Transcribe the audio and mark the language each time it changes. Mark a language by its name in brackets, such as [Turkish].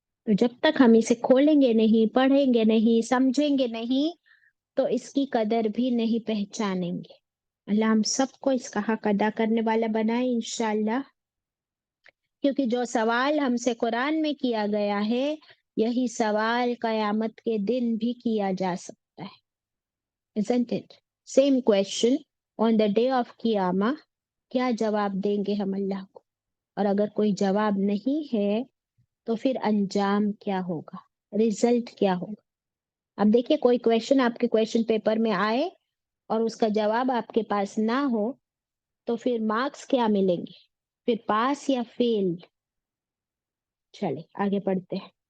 [Urdu] تو جب تک ہم اسے کھولیں گے نہیں، پڑھیں گے نہیں، سمجھیں گے نہیں، تو اس کی قدر بھی نہیں پہچانیں گے. اللہ ہم سب کو اس کا حق ادا کرنے والا بنائے انشاءاللہ. کیونکہ جو سوال ہم سے قرآن میں کیا گیا ہے، یہی سوال قیامت کے دن بھی کیا جا سکتا ہے. [English] Isn't it? Same question on the day of قیامہ. [Urdu] کیا جواب دیں گے ہم اللہ کو؟ اور اگر کوئی جواب نہیں ہے تو پھر انجام کیا ہوگا، ریزلٹ کیا ہوگا؟ اب دیکھیے کوئی کویشچن آپ کے کویشچن پیپر میں آئے اور اس کا جواب آپ کے پاس نہ ہو تو پھر مارکس کیا ملیں گے؟ پھر پاس یا فیل؟ چلے آگے پڑھتے ہیں.